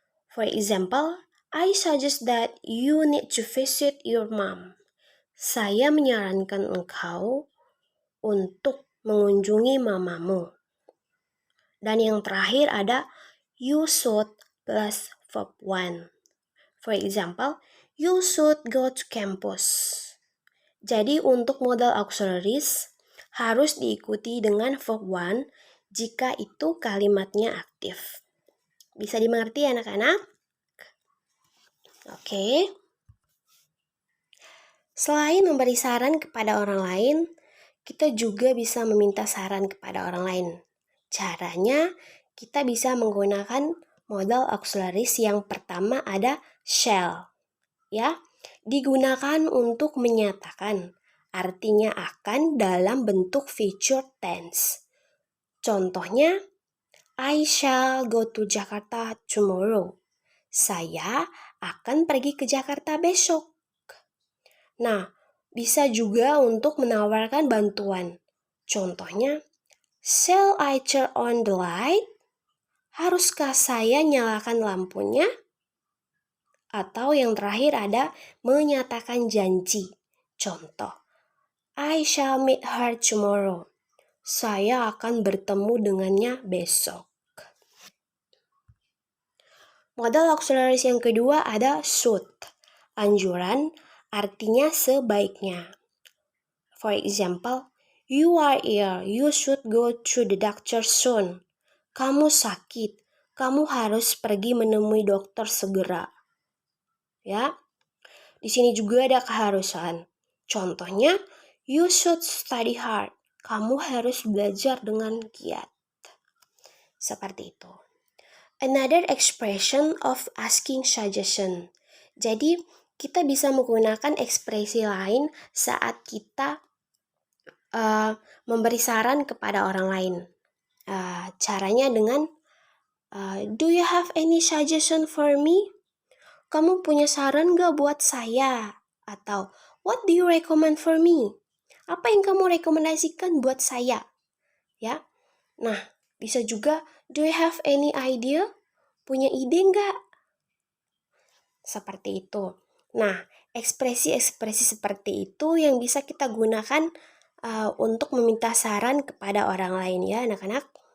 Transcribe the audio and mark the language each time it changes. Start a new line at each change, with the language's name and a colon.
English: For example, I suggest that you need to visit your mom.
Indonesian: Saya menyarankan engkau untuk mengunjungi mamamu. Dan yang terakhir ada
English: you should plus verb one. For example, you should go to campus.
Indonesian: Jadi untuk modal auxiliaries harus diikuti dengan verb one jika itu kalimatnya aktif. Bisa dimengerti anak-anak? Oke. Selain memberi saran kepada orang lain, kita juga bisa meminta saran kepada orang lain. Caranya, kita bisa menggunakan modal auxiliaries yang pertama ada shall. Ya, digunakan untuk menyatakan, artinya akan dalam bentuk future tense. Contohnya,
English: I shall go to Jakarta tomorrow.
Indonesian: Saya akan pergi ke Jakarta besok. Nah, bisa juga untuk menawarkan bantuan. Contohnya,
English: shall I turn on the light?
Indonesian: Haruskah saya nyalakan lampunya? Atau yang terakhir ada menyatakan janji. Contoh,
English: I shall meet her tomorrow.
Indonesian: Saya akan bertemu dengannya besok. Modal auxiliaries yang kedua ada should. Anjuran artinya sebaiknya.
English: For example, you are ill, you should go to the doctor soon.
Indonesian: Kamu sakit, kamu harus pergi menemui dokter segera. Ya, di sini juga ada keharusan. Contohnya,
English: you should study hard.
Indonesian: Kamu harus belajar dengan giat. Seperti itu.
English: Another expression of asking suggestion.
Indonesian: Jadi, kita bisa menggunakan ekspresi lain saat kita memberi saran kepada orang lain. Caranya dengan
English: do you have any suggestion for me?
Indonesian: Kamu punya saran gak buat saya? Atau
English: what do you recommend for me?
Indonesian: Apa yang kamu rekomendasikan buat saya? Ya. Nah, bisa juga
English: do you have any idea?
Indonesian: Punya ide nggak? Seperti itu. Nah, ekspresi-ekspresi seperti itu yang bisa kita gunakan untuk meminta saran kepada orang lain ya anak-anak.